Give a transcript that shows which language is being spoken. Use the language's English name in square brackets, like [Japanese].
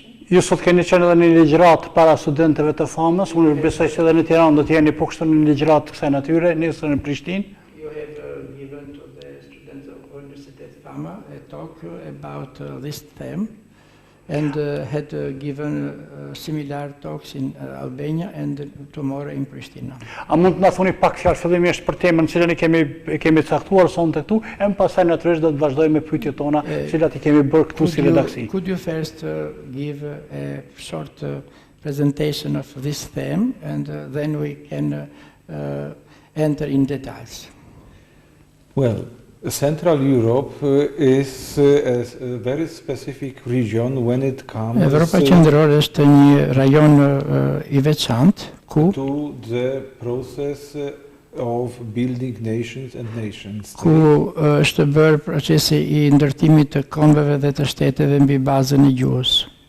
[Albanian] Ju sot keni qenë edhe në një ligjërat para studentëve të famës, unë besoj se edhe në Tiranë do të jeni po kështu në një ligjërat të kësaj natyre, nesër në Prishtinë. [English] You have given to the students of Universitet Fama a talk about this theme and had given similar talks in Albania and tomorrow in Pristina. [Albanian] A mund të na thoni pak fjalë fillimisht për temën cilën e kemi caktuar sonte këtu, e më pastaj natyrisht do të vazhdojmë me pyetjet tona, cilat i kemi bërë këtu si redaksi. [English] Could you first give a short presentation of this theme and then we can enter in details? Well, Central Europe is a very specific region when it comes [Albanian] Evropa qendrore është një rajon I veçantë [English] to the process of building nations and nations. [Albanian] Ku është bërë procesi I ndërtimit të kombeve dhe të shteteve mbi bazën e gjuhës.